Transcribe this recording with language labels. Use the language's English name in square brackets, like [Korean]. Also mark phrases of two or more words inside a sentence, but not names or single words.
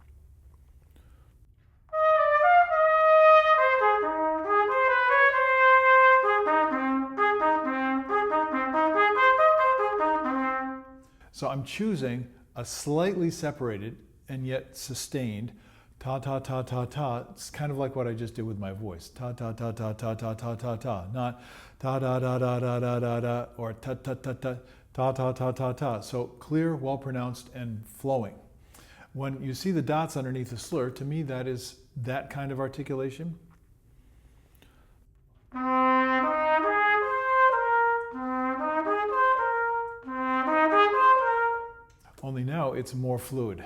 [English] So I'm choosing a slightly separated and yet sustained ta ta ta ta ta. It's kind of like what I just did with my voice. Ta ta ta ta ta ta ta ta ta. Not ta da da da da da da da or ta ta ta ta ta ta ta ta ta. So clear, well pronounced, and flowing. When you see the dots underneath the slur, to me that is that kind of articulation. Only now it's more fluid.